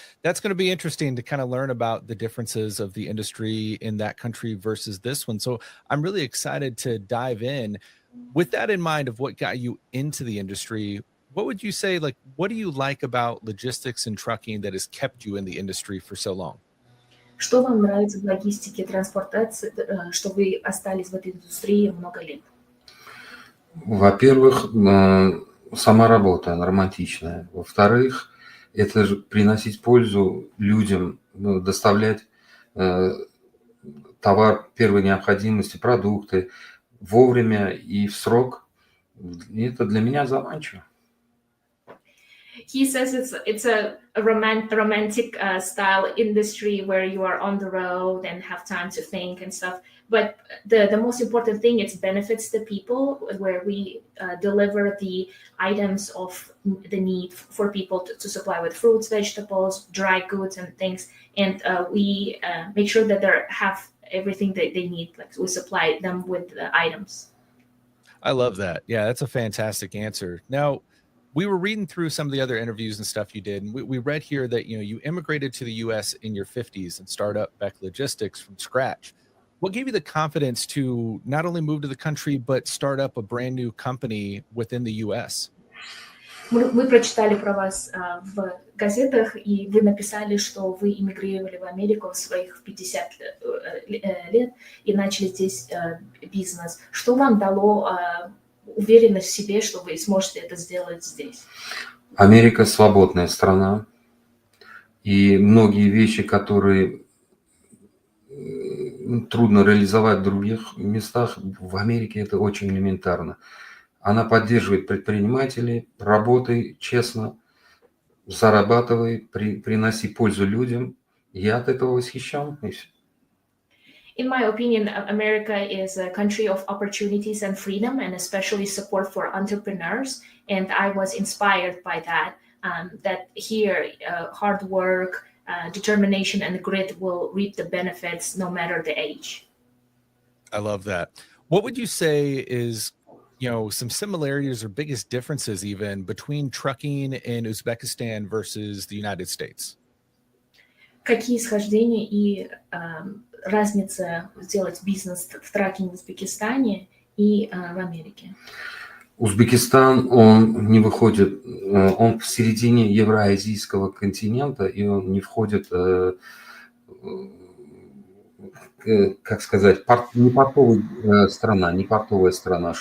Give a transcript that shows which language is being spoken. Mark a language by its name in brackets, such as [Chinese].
[English] That's going to be interesting to kind of learn about the differences of the industry in that country versus this one. So I'm really excited to dive in. With that in mind of what got you into the industry, what would you say, like, what do you like about logistics and trucking that has kept you in the industry for so long? [Russian] Что вам нравится в логистике транспортации, что вы остались в этой индустрии много лет? Во-первых, сама работа романтичная. Во-вторых, это же приносить пользу людям, доставлять товар первой необходимости, продукты вовремя и в срок. И это для меня заманчиво. [English] He says it's a romantic style industry where you are on the road and have time to think and stuff. But the most important thing, it benefits the people, where we deliver the items of the need for people to supply with fruits, vegetables, dry goods and things. And we make sure that they have everything that they need. Like we supply them with the items. I love that. Yeah, that's a fantastic answer. Now, we were reading through some of the other interviews and stuff you did, and we read here that you immigrated to the U.S. in your 50s and start up Bek Logistics from scratch. What gave you the confidence to not only move to the country, but start up a brand new company within the U.S.? [Russian] Мы прочитали про вас в газетах, и вы написали, что вы эмигрировали в Америку в своих 50 лет и начали здесь бизнес. Что вам дало уверенность в себе, что вы сможете это сделать здесь? Америка свободная страна, и многие вещи, которые трудно реализовать в других местах, в Америке это очень элементарно. Она поддерживает предпринимателей, работай честно, зарабатывай, приноси пользу людям. Я от этого восхищен. И всё. [English] In my opinion, America is a country of opportunities and freedom, and especially support for entrepreneurs. And I was inspired by that. That here, hard work, determination, and grit will reap the benefits no matter the age. I love that. What would you say is, some similarities or biggest differences even between trucking in Uzbekistan versus the United States? [Russian] Какие схождения и разница сделать бизнес в тракинге в Узбекистане и в Америке? Узбекистан, он не выходит, он в середине евроазийского континента, и он не входит, как сказать, не портовая страна.